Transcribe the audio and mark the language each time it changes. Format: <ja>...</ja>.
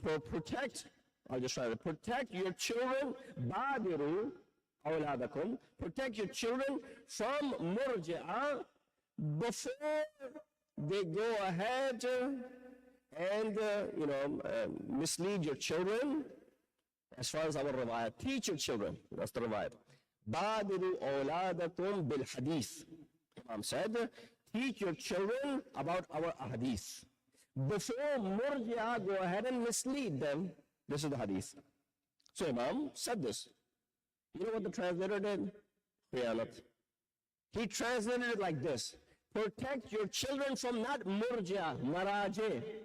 <en>Protect, I'll just try to protect your children,</en> <ar>بادروا أولادكم,</ar> <en>protect your children from murji'ah before they go ahead and mislead your children. As far as our riwayat, teach your children, that's the riwayat.</en> <ar>بادروا أولادكم بالحديث.</ar> <en>Imam said, teach your children about our hadith. Before murji'ah go ahead and mislead them, this is the hadith. So Imam said this. You know what the translator did? Khiyanat. He translated it like this. Protect your children from not murji'ah, maraje.</en>